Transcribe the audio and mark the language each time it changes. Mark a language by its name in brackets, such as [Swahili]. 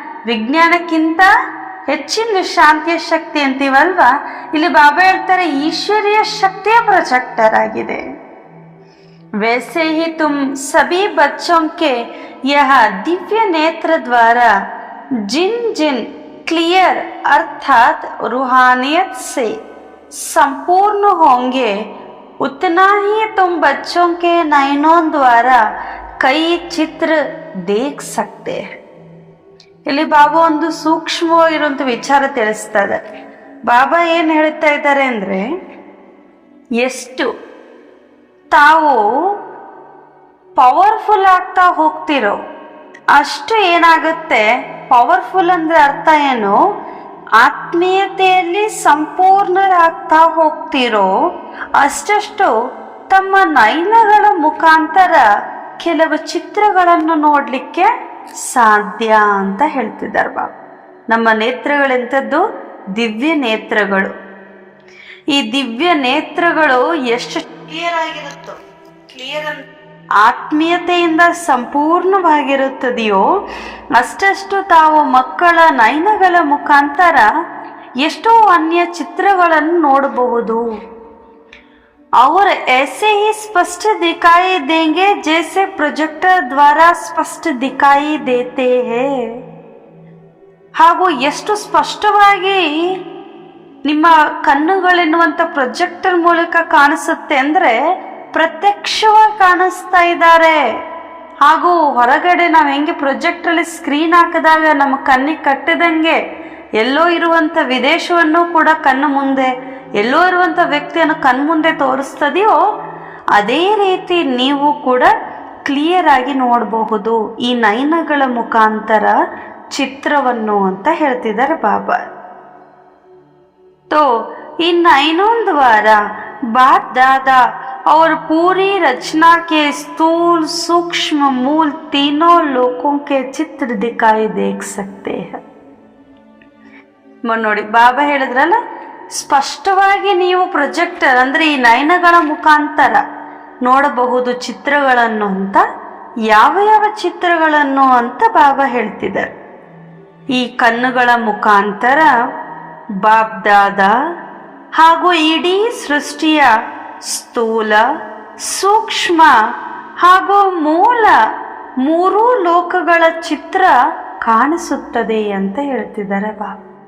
[Kannada] ವಿಜ್ಞಾನಕ್ಕಿಂತ ಹೆಚ್ಚಿನ ಶಾಂತಿಯ ಶಕ್ತಿ ಅಂತೀವಲ್ವಾ, ಇಲ್ಲಿ ಬಾಬಾ ಹೇಳ್ತಾರೆ ಈಶ್ವರೀಯ ಶಕ್ತಿಯ ಪ್ರೊಜೆಕ್ಟರ್ ಆಗಿದೆ. [Hindi] वैसे ही तुम सभी बच्चों के यह दिव्य नेत्र द्वारा जिन जिन क्लियर अर्थात रूहानियत से संपूर्ण होंगे, उतना ही तुम बच्चों के नयनों द्वारा कई चित्र देख सकते हैं. [Kannada] ಇಲ್ಲಿ ಬಾಬಾ ಒಂದು ಸೂಕ್ಷ್ಮವಾಗಿರುವಂತ ವಿಚಾರ ತಿಳಿಸ್ತಾ ಇದ್ದಾರೆ. ಬಾಬಾ ಏನ್ ಹೇಳ್ತಾ ಇದ್ದಾರೆ ಅಂದ್ರೆ, ಎಷ್ಟು ತಾವು ಪವರ್ಫುಲ್ ಆಗ್ತಾ ಹೋಗ್ತಿರೋ ಅಷ್ಟು ಏನಾಗುತ್ತೆ, ಪವರ್ಫುಲ್ ಅಂದ್ರೆ ಅರ್ಥ ಏನು? ಆತ್ಮೀಯತೆಯಲ್ಲಿ ಸಂಪೂರ್ಣರಾಗ್ತಾ ಹೋಗ್ತಿರೋ ಅಷ್ಟಷ್ಟು ತಮ್ಮ ನಯನಗಳ ಮುಖಾಂತರ ಕೆಲವು ಚಿತ್ರಗಳನ್ನು ನೋಡ್ಲಿಕ್ಕೆ ಸಾಧ್ಯ ಅಂತ ಹೇಳ್ತಿದ್ದಾರೆ ಬಾಬಾ. ನಮ್ಮ ನೇತ್ರಗಳೆಂಥದ್ದು ದಿವ್ಯ ನೇತ್ರಗಳು. ಈ ದಿವ್ಯ ನೇತ್ರಗಳು ಎಷ್ಟು ಕ್ಲಿಯರ್ ಆಗಿರುತ್ತೋ, ಆತ್ಮೀಯತೆಯಿಂದ ಸಂಪೂರ್ಣವಾಗಿರುತ್ತದೆಯೋ ಅಷ್ಟಷ್ಟು ತಾವು ಮಕ್ಕಳ ನಯನಗಳ ಮುಖಾಂತರ ಎಷ್ಟೋ ಅನ್ಯ ಚಿತ್ರಗಳನ್ನು ನೋಡಬಹುದು [Hindi] और ऐसे ही स्पष्ट दिखाई देंगे जैसे प्रोजेक्टर द्वारा स्पष्ट दिखाई देते हैं. [Kannada] ಹಾಗೂ ಎಷ್ಟು ಸ್ಪಷ್ಟವಾಗಿ ನಿಮ್ಮ ಕಣ್ಣುಗಳೆನ್ನುವಂಥ ಪ್ರೊಜೆಕ್ಟರ್ ಮೂಲಕ ಕಾಣಿಸುತ್ತೆ ಅಂದರೆ ಪ್ರತ್ಯಕ್ಷವಾಗಿ ಕಾಣಿಸ್ತಾ ಇದ್ದಾರೆ. ಹಾಗೂ ಹೊರಗಡೆ ನಾವು ಹೆಂಗೆ ಪ್ರೊಜೆಕ್ಟರಲ್ಲಿ ಸ್ಕ್ರೀನ್ ಹಾಕಿದಾಗ ನಮ್ಮ ಕಣ್ಣಿಗೆ ಕಟ್ಟಿದಂಗೆ ಎಲ್ಲೋ ಇರುವಂಥ ವಿದೇಶವನ್ನು ಕೂಡ ಕಣ್ಣು ಮುಂದೆ, ಎಲ್ಲೋ ಇರುವಂಥ ವ್ಯಕ್ತಿಯನ್ನು ಕಣ್ಮುಂದೆ ತೋರಿಸ್ತದೆಯೋ ಅದೇ ರೀತಿ ನೀವು ಕೂಡ ಕ್ಲಿಯರ್ ಆಗಿ ನೋಡಬಹುದು ಈ ನಯನಗಳ ಮುಖಾಂತರ ಚಿತ್ರವನ್ನು ಅಂತ ಹೇಳ್ತಿದ್ದಾರೆ ಬಾಬಾ. [Hindi] तो इन नयनों द्वारा बाप दादा और पूरी रचना के स्थूल सूक्ष्म मूल तीनों लोकों के चित्र दिखाई देख सकते हैं. [Kannada] ನೋಡಿ ಬಾಬಾ ಹೇಳಿದ್ರಲ್ಲ, ಸ್ಪಷ್ಟವಾಗಿ ನೀವು ಪ್ರೊಜೆಕ್ಟರ್ ಅಂದ್ರೆ ಈ ನಯನಗಳ ಮುಖಾಂತರ ನೋಡಬಹುದು ಚಿತ್ರಗಳನ್ನು ಅಂತ. ಯಾವ ಯಾವ ಚಿತ್ರಗಳನ್ನು ಅಂತ ಬಾಬಾ ಹೇಳ್ತಿದ್ದಾರೆ. ಈ ಕಣ್ಣುಗಳ ಮುಖಾಂತರ ಬಾಪ್ ದಾದಾ ಹಾಗೂ ಇಡೀ ಸೃಷ್ಟಿಯ ಸ್ಥೂಲ, ಸೂಕ್ಷ್ಮ ಹಾಗೂ ಮೂಲ ಮೂರೂ ಲೋಕಗಳ ಚಿತ್ರ ಕಾಣಿಸುತ್ತದೆ ಅಂತ ಹೇಳ್ತಿದ್ದಾರೆ ಬಾಬಾ.